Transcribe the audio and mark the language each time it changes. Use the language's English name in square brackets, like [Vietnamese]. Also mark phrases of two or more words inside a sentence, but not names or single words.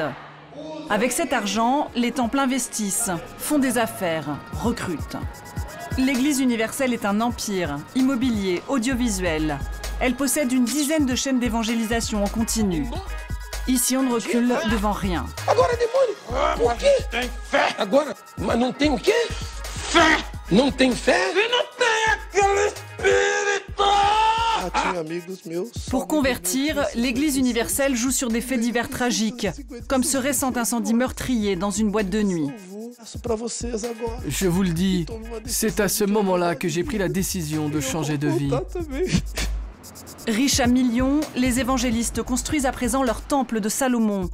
[French] Avec cet argent, les temples investissent, font des affaires, recrutent. L'Église universelle est un empire, immobilier, audiovisuel. Elle possède une dizaine de chaînes d'évangélisation en continu. Ici, on ne recule devant rien. [Portuguese] Agora, demônio, por quê? Tem fé. Agora, mas não tem o quê? Fé. Não tem fé? E não tem aquele espírito. [French] Pour convertir, l'Église universelle joue sur des faits divers tragiques, comme ce récent incendie meurtrier dans une boîte de nuit. Je vous le dis, c'est à ce moment-là que j'ai pris la décision de changer de vie. Riches à millions, les évangélistes construisent à présent leur temple de Salomon.